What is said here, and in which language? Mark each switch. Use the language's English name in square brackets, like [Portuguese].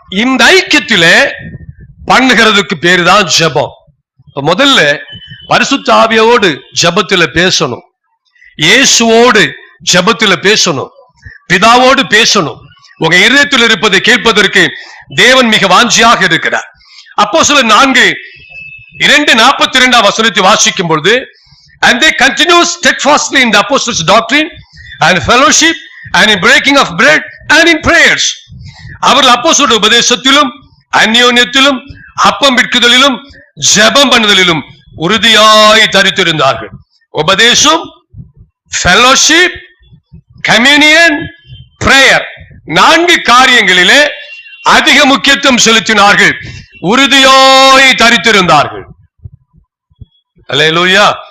[Tamil] இந்த ஐக்கியத்திலே பண்ணுகிறதுக்கு பேருதான் ஜெபம். முதல்ல பரிசுத்த ஆவியோடு ஜெபத்தில பேசணும், இயேசுவோடு ஜெபத்தில பேசணும், பிதாவோடு பேசணும். உங்க இதயத்தில் இருப்பதை கேட்பதற்கு தேவன் மிக வாஞ்சியாக இருக்கிறார். அப்போஸ்தலர் 4:2-42 வசனத்தை வாசிக்கும் பொழுது, [English] and they continue steadfastly in the apostles' doctrine and fellowship and in breaking of bread and in prayers. [Tamil] அவர்கள் அப்போஸ்தலருடைய உபதேசத்திலும் அந்யோன்யத்திலும் அப்பம் பிட்குதலிலும் ஜெபம் பண்ணுதலிலும் உறுதியாய் தரித்திருந்தார்கள். உபதேசம், fellowship, communion, prayer, 4 காரியங்களிலே அதிக முக்கியத்துவம் செலுத்தினார்கள், உறுதியாய் தரித்திருந்தார்கள். அல்லேலூயா.